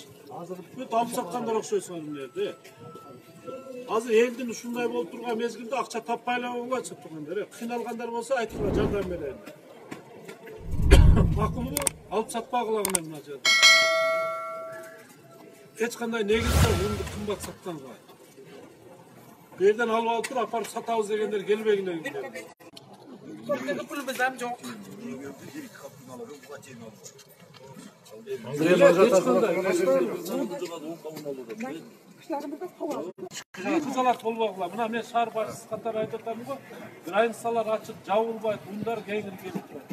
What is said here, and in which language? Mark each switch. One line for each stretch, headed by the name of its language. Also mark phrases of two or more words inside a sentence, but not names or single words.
Kyrgyz: Азыр бүт алып саткандар окшойсуңар мынерде. Азыр элдин ушундай болуп турган мезгилде акча таппай эле болбойт тургандар. Кыйналгандар болсо айтыңар, жардам берейин. Макулбу? Алып сатпагылагына мына жерде. Эч кандай негизде унду кымбат сатканга. Бу жерден алып туруп апарып сатабыз дегендер келбегиле.
Uzbek: Pulimiz ham yo'q.
Kyrgyz: Кызалат болбогула. Мына мен шаар башчысы катары айтып атамын го. Границалар ачык, жабылбайт, ундар кеңири келип турат.